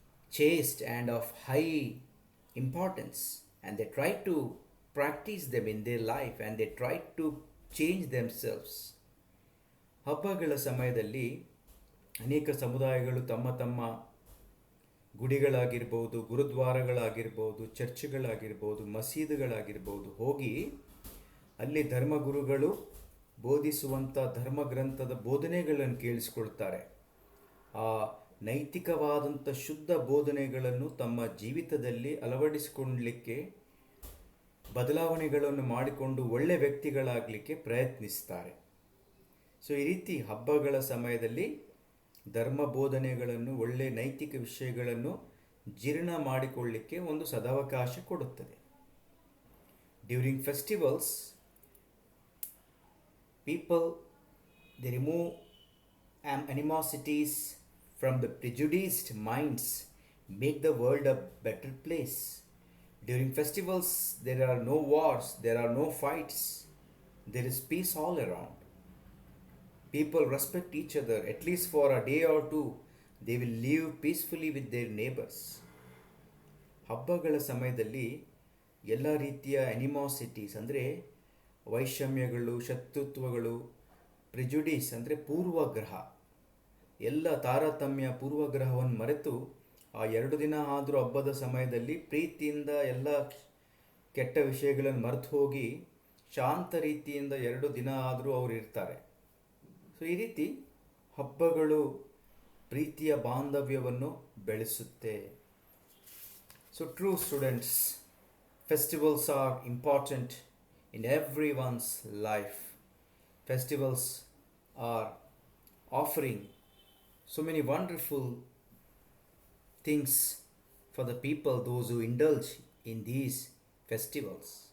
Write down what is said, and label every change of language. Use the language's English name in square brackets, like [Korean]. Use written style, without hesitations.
[English] chaste and of high importance, and they try to practice them in their life, and they try to change themselves. [Kannada] ಹಬ್ಬಗಳ ಸಮಯದಲ್ಲಿ ಅನೇಕ ಸಮುದಾಯಗಳು ತಮ್ಮ ತಮ್ಮ ಗುಡಿಗಳಾಗಿರ್ಬೋದು, ಗುರುದ್ವಾರಗಳಾಗಿರ್ಬೋದು, ಚರ್ಚ್ಗಳಾಗಿರ್ಬೋದು, ಮಸೀದಿಗಳಾಗಿರ್ಬೋದು ಹೋಗಿ ಅಲ್ಲಿ ಧರ್ಮಗುರುಗಳು ಬೋಧಿಸುವಂಥ ಧರ್ಮಗ್ರಂಥದ ಬೋಧನೆಗಳನ್ನು ಕೇಳಿಸ್ಕೊಳ್ತಾರೆ. ಆ ನೈತಿಕವಾದಂಥ ಶುದ್ಧ ಬೋಧನೆಗಳನ್ನು ತಮ್ಮ ಜೀವಿತದಲ್ಲಿ ಅಳವಡಿಸಿಕೊಳ್ಳಲಿಕ್ಕೆ, ಬದಲಾವಣೆಗಳನ್ನು ಮಾಡಿಕೊಂಡು ಒಳ್ಳೆಯ ವ್ಯಕ್ತಿಗಳಾಗಲಿಕ್ಕೆ ಪ್ರಯತ್ನಿಸ್ತಾರೆ. ಸೊ ಈ ರೀತಿ ಹಬ್ಬಗಳ ಸಮಯದಲ್ಲಿ ಧರ್ಮ ಬೋಧನೆಗಳನ್ನು, ಒಳ್ಳೆಯ ನೈತಿಕ ವಿಷಯಗಳನ್ನು ಜೀರ್ಣ ಮಾಡಿಕೊಳ್ಳಿಕ್ಕೆ ಒಂದು ಸದಾವಕಾಶ ಕೊಡುತ್ತದೆ. [English] During festivals, people they remove animosities from the prejudiced minds, make the world a better place. During festivals there are no wars, there are no fights, there is peace all around. People respect each other, at least for a day or two they will live peacefully with their neighbors. [Kannada] ಹಬ್ಬಗಳ ಸಮಯದಲ್ಲಿ ಎಲ್ಲ ರೀತಿಯ ಅನಿಮಾಸಿಟೀಸ್ ಅಂದರೆ ವೈಷಮ್ಯಗಳು, ಶತ್ರುತ್ವಗಳು, prejudice ಅಂದರೆ ಪೂರ್ವಗ್ರಹ, ಎಲ್ಲ ತಾರತಮ್ಯ ಪೂರ್ವಗ್ರಹವನ್ನು ಮರೆತು ಆ 2 ದಿನ ಆದರೂ ಹಬ್ಬದ ಸಮಯದಲ್ಲಿ ಪ್ರೀತಿಯಿಂದ ಎಲ್ಲ ಕೆಟ್ಟ ವಿಷಯಗಳನ್ನು ಮರೆತು ಹೋಗಿ ಶಾಂತ ರೀತಿಯಿಂದ 2 ದಿನ ಆದರೂ ಅವರು ಇರ್ತಾರೆ. ಸೊ ಈ ರೀತಿ ಹಬ್ಬಗಳು ಪ್ರೀತಿಯ ಬಾಂಧವ್ಯವನ್ನು ಬೆಳೆಸುತ್ತೆ. [English] So true students, festivals are important in everyone's life. Festivals are offering so many wonderful things for the people, those who indulge in these festivals.